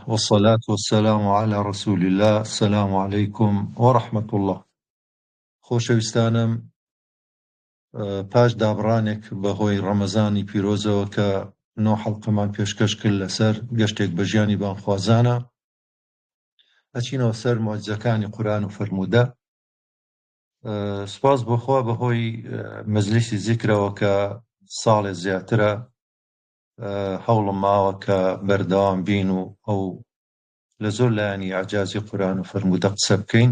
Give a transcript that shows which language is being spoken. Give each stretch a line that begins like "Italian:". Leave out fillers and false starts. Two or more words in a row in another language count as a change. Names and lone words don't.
Arabic: والصلاة والسلام على رسول الله. السلام عليكم ورحمة الله.
Central Kurdish: خۆشەویستانم، پاش دابڕانێک بەهۆی ڕەمەزانی پیرۆزەوە کە 9 حەڵقەمان پێشکەش کرد لەسەر گەشتێک بە ژیانی بانخوازانە، ئەچینەوە سەر موعجزەکانی قورئان و فەرموودە. سوپاس بۆخوا بەهۆی مەجلیسی زیکرەوە کە ساڵێ زیاترە هەوڵم ماوە کە بەردەوام بین و ئەو لە زۆر لایانی ئەعجازی قورئان و فەرموودە قسە بکەین.